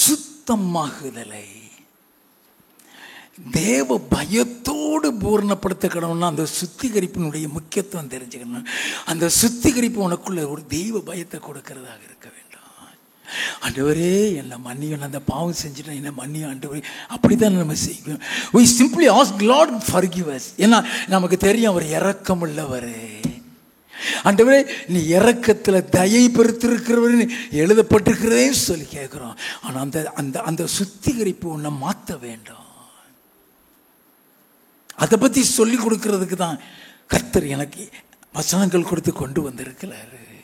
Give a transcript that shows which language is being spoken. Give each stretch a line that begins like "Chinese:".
Tamil: பரிசுத்தமாகுதலை தேவ பயத்தோடு பூரணப்படுத்த கடவுள்னா அந்த சுத்திகரிப்பினுடைய முக்கியத்துவம் தெரிஞ்சுக்கணும். அந்த சுத்திகரிப்பு உனக்குள்ள ஒரு தெய்வ பயத்தை கொடுக்கிறதாக இருக்க வேண்டும். ஆண்டவரே என்னை மன்னியும், அந்த பாவம் செஞ்சுட்டேன், என்ன மன்னியும் ஆண்டவரே. அப்படித்தான் நம்ம செய்வோம்.
English: we simply ask Lord forgive us.
Tamil: ஏன்னா நமக்கு தெரியும் அவர் இரக்கம் உள்ளவர். ஆண்டவரே நீ இரக்கத்தில் தயை பெருத்திருக்கிறவர் எழுதப்பட்டிருக்கிறதே சொல்லி கேட்கிறோம். ஆனால் அந்த அந்த அந்த சுத்திகரிப்பு உன்னை மாற்ற வேண்டும். அதை பற்றி சொல்லி கொடுக்கறதுக்கு தான் கர்த்தர் எனக்கு வசனங்கள் கொடுத்து கொண்டு வந்திருக்கிறாரு.